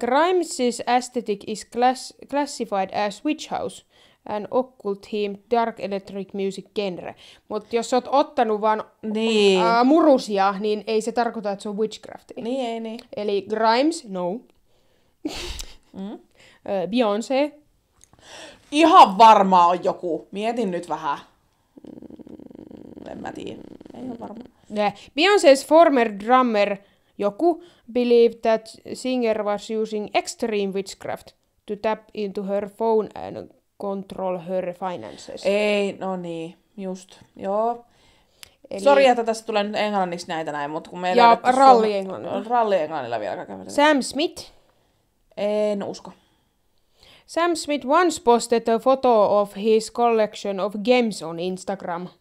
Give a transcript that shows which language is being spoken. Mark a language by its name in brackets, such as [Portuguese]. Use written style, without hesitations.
[English] Grimes' aesthetic is classified as witch house, an occult theme dark electric music genre. [Finnish] Mutta jos sä oot ottanut vaan Niin. murusia, niin ei se tarkoita, että se on witchcraftia. Niin, ei niin. Eli Grimes, no. Beyoncé. Ihan varmaa on joku. Mietin nyt vähän. En mä tiedä. Ei ole varma. [English] Beyoncé's former drummer joku believed that singer was using extreme witchcraft to tap into her phone and control her finances. [Finnish] Ei, no niin. Just. Joo. Eli... Sori, että tässä tulee nyt englanniksi näitä näin, mutta kun meillä Ja löydetty ralli-englannilla. Ralli-englannilla vielä käydä. Sam Smith. En usko. [English] Sam Smith once posted a photo of his collection of gems on Instagram.